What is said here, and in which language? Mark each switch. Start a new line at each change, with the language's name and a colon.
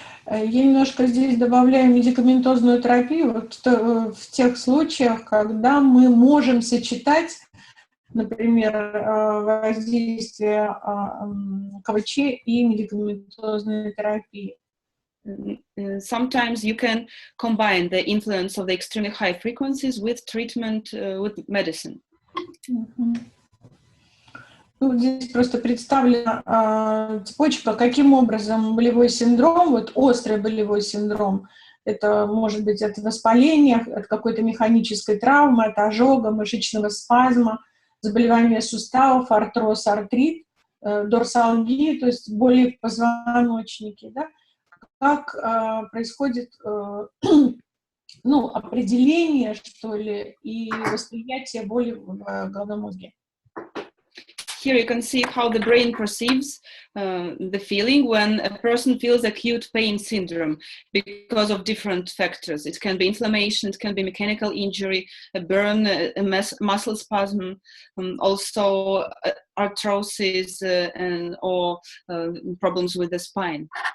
Russian: Я немножко здесь добавляю медикаментозную терапию вот в тех случаях, когда мы можем сочетать, например, воздействие КВЧ и медикаментозной терапии.
English: Sometimes you can combine the influence of the extremely high frequencies with treatment with medicine.
Russian: Ну, здесь просто представлена цепочка, каким образом болевой синдром, вот острый болевой синдром, это может быть от воспаления, от какой-то механической травмы, от ожога, мышечного спазма, заболевания суставов, артроз, артрит, дорсалгия, то есть боли в позвоночнике, да? Как происходит ну, определение, что ли, и восприятие боли в головном мозге.
English: Here you can see how the brain perceives the feeling when a person feels acute pain syndrome because of different factors. It can be inflammation, it can be mechanical injury, a burn, a muscle spasm, also arthrosis and or problems with the spine.